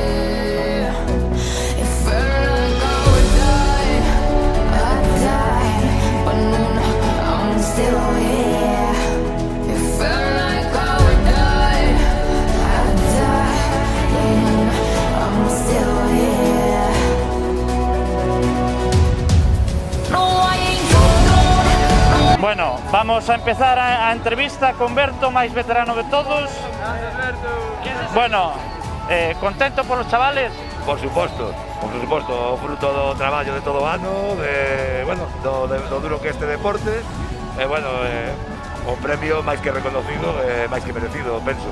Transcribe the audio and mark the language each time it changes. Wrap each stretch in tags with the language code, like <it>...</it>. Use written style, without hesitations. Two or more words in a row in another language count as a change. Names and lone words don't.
<en>It felt like I would die, I'd die, but no, I'm still here. It felt like I would die, I'd die, but no, I'm still here. No, I ain't going.</en> <gl>Bueno, vamos a empezar a entrevista con Berto, máis veterano de todos. Bueno, contento por os chavales? Por suposto, o fruto do traballo de todo o ano, do duro que este deporte, o premio máis que reconocido, máis que merecido, penso.</gl>